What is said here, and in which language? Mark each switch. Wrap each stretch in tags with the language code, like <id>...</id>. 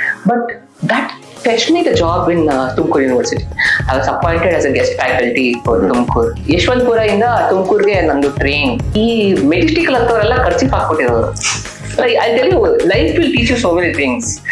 <en>But that fetched me the job in Tumkur University. I was appointed as a guest faculty for Tumkur.</en> <kn>Yeshwanthpur ಇಂದ ತುಮಕೂರ್ಗೆ ನಂದು train. ಈ Majestic ಹತ್ತವರೆಲ್ಲ ಖರ್ಚಿಗೆ ಹಾಕ್ಬಿಟ್ಟಿರೋರು.</kn> <en>I tell you, life will teach you so many things.</en>